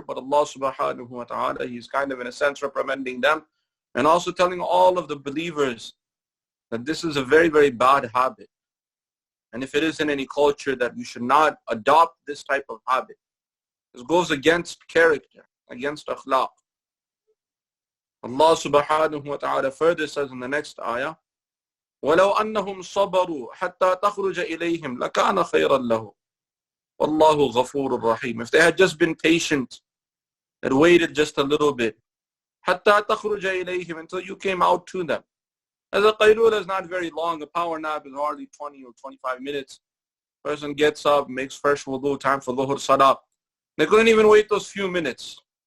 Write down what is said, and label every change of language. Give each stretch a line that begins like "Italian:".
English: But Allah subhanahu wa ta'ala, He's kind of in a sense reprimanding them and also telling all of the believers that this is a very, very bad habit. And if it is in any culture, that we should not adopt this type of habit. This goes against character, against akhlaq. Allah subhanahu wa ta'ala further says in the next ayah,
Arabic: وَلَوْ أَنَّهُمْ صَبَرُوا حَتَّى تَخْرُجَ إِلَيْهِمْ لَكَانَ خَيْرًا لَهُ وَاللَّهُ غَفُورٌ رَحِيمٌ.
English: If they had just been patient and waited just a little bit,
Arabic: حَتَّى تَخْرُجَ إِلَيْهِمْ,
English: until you came out to them. As a qaylula is not very long, a power nap is hardly 20 or 25 minutes. Person gets up, makes fresh wudu, time for dhuhr salah. They couldn't even wait those few minutes.